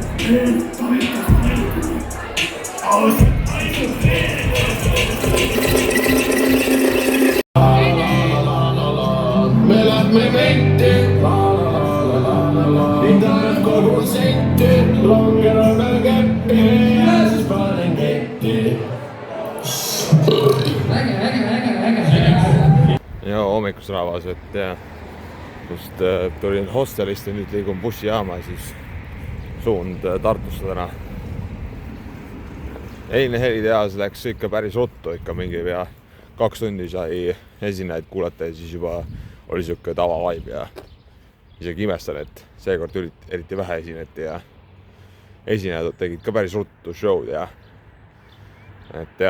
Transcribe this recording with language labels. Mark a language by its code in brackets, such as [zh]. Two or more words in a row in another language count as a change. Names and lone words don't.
[fi] Me lähme meittiin, niitä kohu seittiin, lonkeroilla keppiin ja siis panen keittiin. [et] Joo, hommikusravas, et kust tulin hostelist ja nüüd liigun bussijaama, siis suund Tartusse täna. Eilne helitehas läks ikka päris ruttu, ikka mingi pea 2 tundi sai esinejaid kuulata ja siis juba oli siuke tavavibe ja isegi imestan, et seekord eriti vähe esineti ja esinejad tegid ka päris ruttu show'd ja et jaa.